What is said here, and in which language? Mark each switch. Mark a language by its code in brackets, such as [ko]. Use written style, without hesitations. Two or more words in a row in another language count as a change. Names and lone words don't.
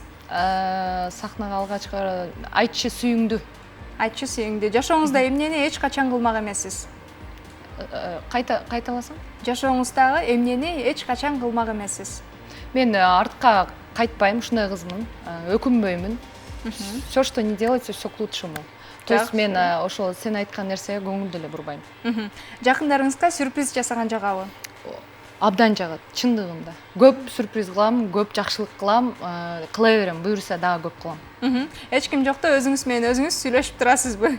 [ky] Сахнага алгачкы айтчы сүйүңдү. Айтчы сүйүңдү. Жашооңузда эмнени эч качан кылмак эмессиз? Кайталасаң? Жашооңуздагы эмнени эч качан кылмак эмессиз? Мен артка кайтпайм, ушундай кызмын. Өкүнбөймүн. [ru] Всё, что не делается, всё к лучшему. [ky] То есть мен ошол сен айткан нерсеге көңүл деле бурбайм. Жакындарыңызга сюрприз жасаган жагабы? Абдан жагат, чындыгында. Көп сюрприз кылам, көп жакшылык кылам, кыла берем, буюрса дагы көп кылам. Эч ким жокто өзүңүз менен өзүңүз сүйлөшүп турасызбы?